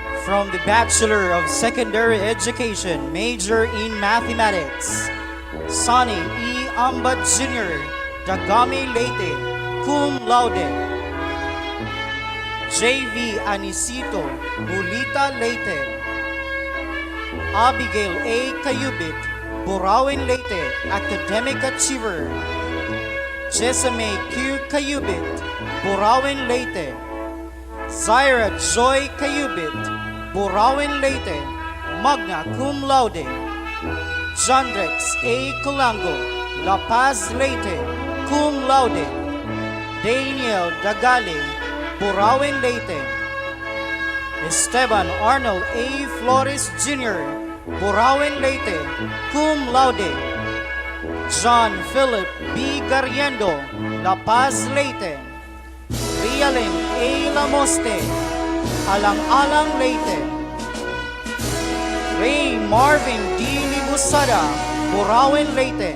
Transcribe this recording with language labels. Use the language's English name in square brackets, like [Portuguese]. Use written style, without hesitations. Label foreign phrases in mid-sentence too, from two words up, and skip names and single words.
[English] from the Bachelor of Secondary Education, major in Mathematics, Sonny E. Ambad Jr., Dagami Leyte, cum laude. J.V. Anisito, Bulita Leyte. Abigail A. Cayubit, Burauen Leyte, Academic Achiever. Jessame Q. Cayubit, Burauen Leyte. Zaira Joy Cayubit, Burauen Leyte, magna cum laude. Jandrex A. Colango, La Paz Leyte, cum laude. Daniel Dagale, Burauen Leyte. Esteban Arnold A. Flores Jr., Burauen Leyte, cum laude. John Philip B. Garriendo, La Paz Leyte. Rialem A. Lamoste, Alang-Alang Leyte. Ray Marvin D. Libusada, Burauen Leyte.